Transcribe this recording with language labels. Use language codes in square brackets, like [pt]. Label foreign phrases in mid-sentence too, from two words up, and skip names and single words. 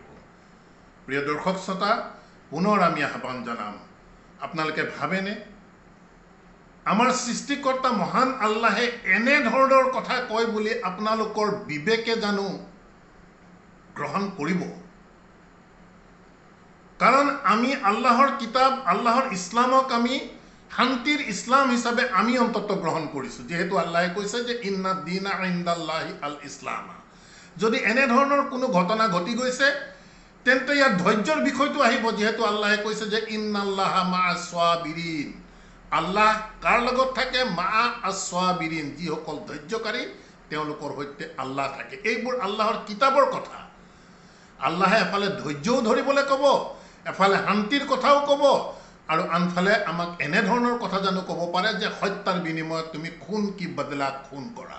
[as] প্ৰিয় দৰ্শক শ্ৰোতা, পুনৰ আমি আহ্বান জনাম, আপোনালোকে ভাবেনে আমাৰ সৃষ্টিকৰ্তা মহান আল্লাহে এনেধৰণৰ কথা কয় বুলি আপোনালোকৰ বিবেকে জানো গ্ৰহণ কৰিব? কাৰণ আমি আল্লাহৰ কিতাপ, আল্লাহৰ ইছলামক আমি শান্তিৰ ইছলাম হিচাপে আমি অন্তত গ্ৰহণ কৰিছোঁ, যিহেতু আল্লাহে কৈছে যে [ar] إن الدين عند الله الإسلام. [as] যদি এনেধৰণৰ কোনো ঘটনা ঘটি গৈছে তেন্তে ইয়াত ধৈৰ্যৰ বিষয়টো আহিব, যিহেতু আল্লাহে কৈছে যে [ar] إن الله مع الصابرين. [as] আল্লাহ কাৰ লগত থাকে? [ar] مع الصابرين, [as] যিসকল ধৈৰ্যকাৰী তেওঁলোকৰ সৈতে আল্লাহ থাকে। এইবোৰ আল্লাহৰ কিতাপৰ কথা। আল্লাহে এফালে ধৈৰ্যও ধৰিবলৈ ক'ব, এফালে শান্তিৰ কথাও ক'ব, আৰু আনফালে আমাক এনেধৰণৰ কথা জানো ক'ব পাৰে যে হত্যাৰ বিনিময়ত তুমি [hi] ख़ून कि बदला ख़ून [as] কৰা।